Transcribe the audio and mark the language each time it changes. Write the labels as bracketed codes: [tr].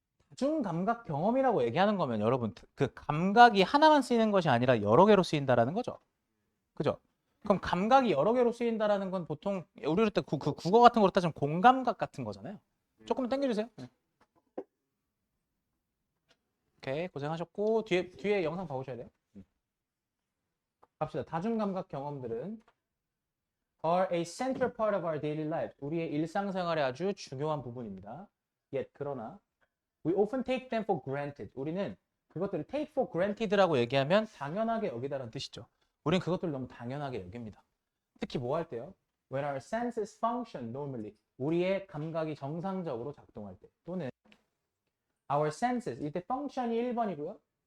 [ko] 다중감각 경험이라고 얘기하는 거면 여러분 그 감각이 하나만 쓰이는 것이 아니라 여러 개로 쓰인다라는 거죠. 그죠? 그럼 감각이 여러 개로 쓰인다라는 건 보통 우리 그럴 때 그 국어 같은 거로 따지면 공감각 같은 거잖아요. 조금만 당겨주세요. 오케이, 고생하셨고 뒤에 영상 봐보셔야 돼요. 갑시다. 다중감각 경험들은 [en] are a central part of our daily life. [ko] 우리의 일상생활의 아주 중요한 부분입니다. [en] Yet [ko] 그러나 [en] we often take them for granted. [ko] 우리는 그것들을 [en] take for granted [ko] 라고 얘기하면 당연하게 여기다라는 뜻이죠. 우리는 그것들을 너무 당연하게 여깁니다. 특히 뭐 할 때요? [en] When our senses function normally. [ko] 우리의 감각이 정상적으로 작동할 때 또는 [en] our senses [ko] 이때 function이 1번이고요.